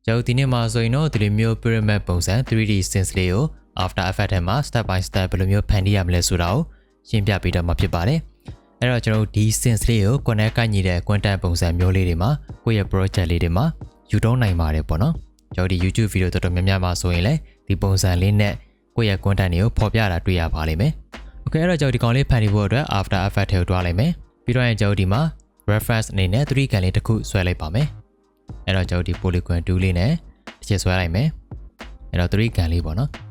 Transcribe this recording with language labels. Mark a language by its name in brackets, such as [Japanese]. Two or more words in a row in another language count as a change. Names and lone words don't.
[Burmese] ကျွန်တော်ဒီနေ့မှာဆိုရင်တော့ဒီလိုမျိုး pyramid ပုံစံ [English] 3D scenes [Burmese] လေးကို After Effects ထဲမှာ [English] step by step [Burmese] ဘယ်လိုမျိုးဖန်တီးရမလဲဆိုတာကိုရှင်းပြပေးတော့မှာ ဖြစ်ပါတယ်။အဲ့တော့ကျွန်တော်ဒီ scenes လေးကို connect ကိုက်ညီတဲ့ content ပုံစံမျိုးလေးတွေမှာကိုယ့်ရဲ့ project လေးတွေမှာယူသုံးနိုင်ပါတယ်ပေါ့နော်။ကျွန်တော်ဒီ YouTube video တော်တော်များများမှာဆိုရင်လည်းဒီပုံစံလေးနဲ့ကိုယ့်ရဲ့ content တွေကိုဖော်ပြတာတွေ့ရပါလိမ့်မယ်။ Okay အဲ့တော့ကျွန်တော်ဒီကောင်လေးဖန်တီးဖို့အတွက် After Effects ထဲကိုတွားလိုက်မယ်။ပြီးတော့ကျွန်တော်ဒီမှာ reference အနေနဲ့ 3D ကန်လေးတစ်ခုဆွဲလိုက်ပါမယ်။အဲ့တော့ကျွန်တော်ဒီ [English] polygon tool [Burmese] လေးနဲ့တစ်ချက်ဆွဲလိုက်မယ်အဲ့တော့ 3D ကန်လေးပေါ့နော်